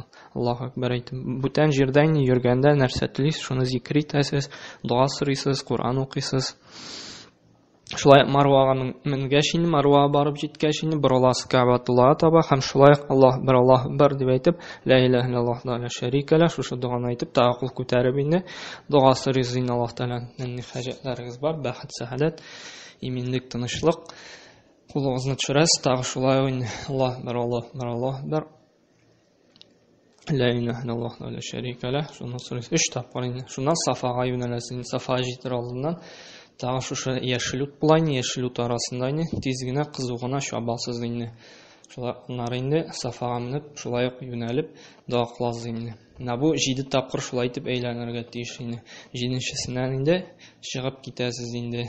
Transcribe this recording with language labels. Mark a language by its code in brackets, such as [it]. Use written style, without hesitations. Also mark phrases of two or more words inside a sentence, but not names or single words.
[ar] الله أكبر [tt] әйтеп, бүтән җирдә инде йөргәндә нәрсә телисез, шуны зикр итәсез, дуа сорыйсыз, Кур'ан укыйсыз. Шулай Марвага менгәч инде, Марвага барып җиткәч инде борыласыз Кәгъбәтуллага таба һәм шулай [ar] الله أكبر [tt] дип әйтеп, [ar] لا إله إلا الله لا شريك له [tt] шушы дуаны әйтеп, тагы кул күтәреп инде дуа сорыйсыз инде Аллаһ Тәгаләдән хаҗәтләрегез бар, бәхет, сәгадәт, иминлек, тынычлык. Кулыгызны төшерәсез, тагы шулай инде [ar] الله أكبر لا إله إلا الله لا شريك له [tt] шуны сорыйсыз 3 тапкыр инде. Шуннан Сафага юнәләсез, Сафага җитер алдыннан тагы шушы яшел ут була инде, яшел ут арасында инде тиз генә, кызу гына чабасыз инде. Шулай аннары инде Сафага менеп, шулай ук юнәлеп дуа кыласыз инде. Менә бу 7 тапкыр шулай итеп әйләнергә тиеш инде. 7нчесеннән инде чыгып китәсез инде.